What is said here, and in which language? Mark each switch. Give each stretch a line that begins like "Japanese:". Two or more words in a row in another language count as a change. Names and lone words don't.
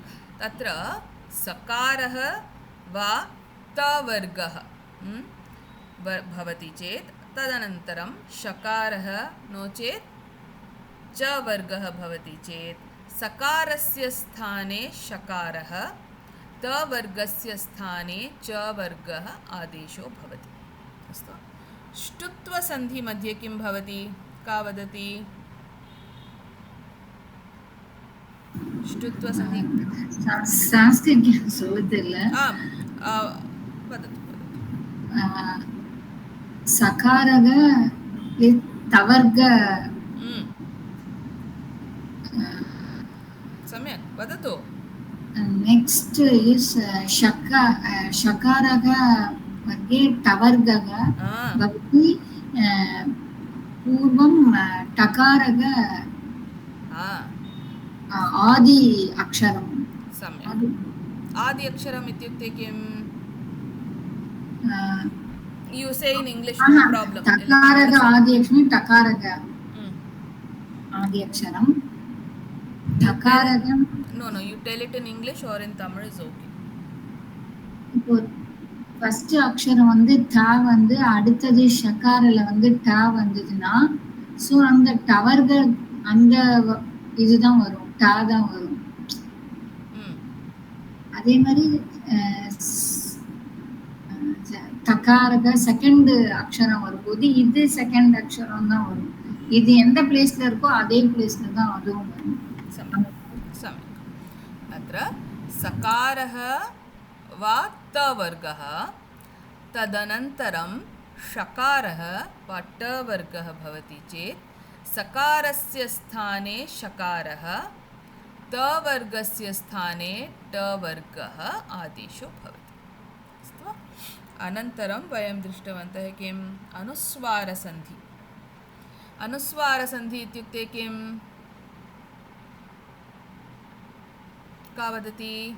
Sanskrit: तत्र सकारः वा तवर्गः भवति चेत् तदनन्तरं शकारः नो चेत् च वर्गः भवति चेत् सकारस्य स्थाने शकारः, तवर्गस्य स्थाने च वर्गः आदेशो भवति। अस्तु। ष्टुत्वसन्धि मध्ये किं भवति? का वदति? ष्टुत्वसन्धि
Tamil: சான்ஸ்கிரிட் சொல்லுதில்ல
Sanskrit: आम् वदतु सकारक तवर्ग सम्यक् वदतु
English: next is
Sanskrit: शकारः मध्ये टवर्गः भवति पूर्वं टकारः आदि अक्षरं सम्यक् आदि अक्षरम् इत्युक्ते किम्
English: you say in English no problem
Sanskrit: टकारः आदि अक्षरं टकारः आदि अक्षरं टकारः
English: no you tell it in English or in Tamil is okay
Tamil: இப்போ ஃபர்ஸ்ட் அக்ஷரம் வந்து ட வந்து அடுத்தது ஷகாரல வந்து ட வந்ததுன்னா சோ அந்த டவர்கள் அந்த இதுதான் வரும் ட தான் வரும் அதே மாதிரி தகாரக செகண்ட் அக்ஷரம் வரும்போது இது செகண்ட் அக்ஷரம் தான் வரும் இது எந்த பிளேஸ்ல இருக்கோ அதே பிளேஸ்ல தான் அதுவும் வரும்
Sanskrit: अत्र सकारः वा तवर्गः तदनन्तरं षकारः वा टवर्गः भवति चेत् सकारस्य स्थाने षकारः तवर्गस्य स्थाने टवर्गः आदेशो भवति अस्तु वा अनन्तरं वयं दृष्टवन्तः किम् अनुस्वारसन्धि अनुस्वारसन्धि इत्युक्ते किम् का वदति